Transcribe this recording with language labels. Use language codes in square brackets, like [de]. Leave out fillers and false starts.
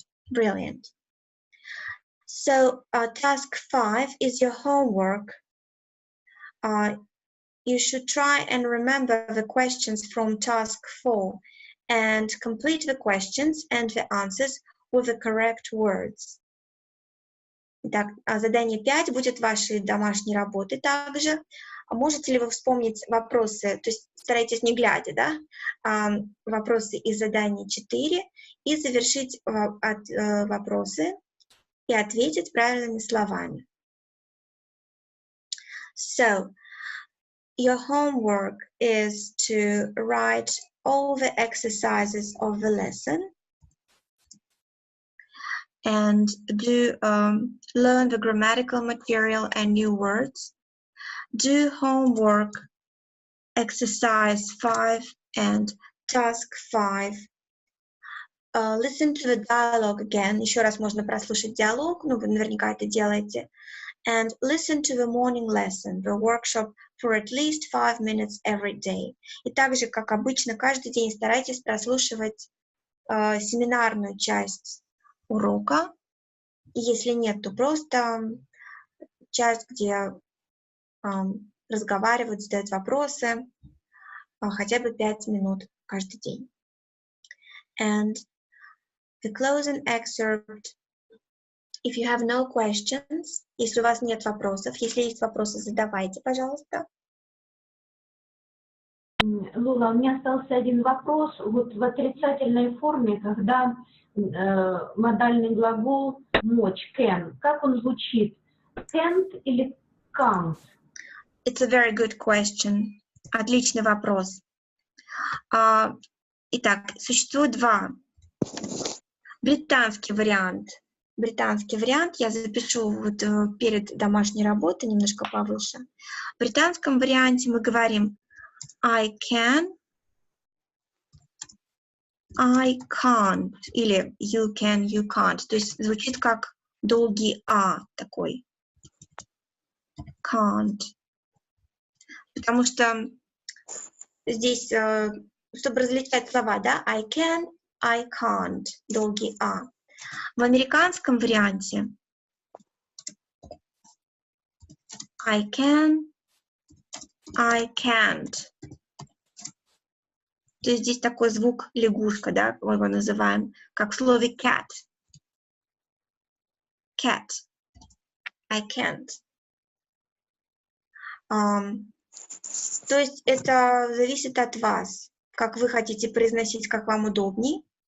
[en] Brilliant. So task 5 is your homework. You should try and remember the questions from task 4 and complete the questions and the answers with the correct words. [ru] Итак, задание 5 будет вашей домашней работы также. Можете ли вы вспомнить вопросы, то есть старайтесь не глядя, да, вопросы из задания 4 и завершить вопросы и ответить правильными словами. [en] So, your homework is to write all the exercises of the lesson and do learn the grammatical material and new words. Do homework exercise 5 and task 5. Listen to the dialogue again. [ru] Еще раз можно прослушать диалог, ну вы наверняка это делаете. [en] And listen to the morning lesson, the workshop, for at least 5 minutes every day. [ru] И также, как обычно, каждый день старайтесь прослушивать семинарную часть урока. И если нет, то просто часть, где разговаривают, задают вопросы, хотя бы 5 минут каждый день. [en] And the closing excerpt. If you have no questions, [ru] если у вас нет вопросов, если есть вопросы, задавайте, пожалуйста. Лула, у меня остался один вопрос. Вот в отрицательной форме, когда модальный глагол мочь, can, как он звучит? [en] Can't [ru] или [en] can't? It's a very good question. [ru] Отличный вопрос. Итак, существует два. Британский вариант я запишу вот перед домашней работой немножко повыше. В британском варианте мы говорим [en] I can, I can't, [ru] или [en] you can, you can't. [ru] То есть звучит как долгий А такой. [en] Can't. [ru] Потому что здесь, чтобы различать слова, да, [en] I can, I can't, [ru] долгий А. В американском варианте [en] I can, I can't. [ru] То есть здесь такой звук лягушка, да, мы его называем, как в слове cat. [en] Cat. I can't. [ru] То есть это зависит от вас, как вы хотите произносить, как вам удобней.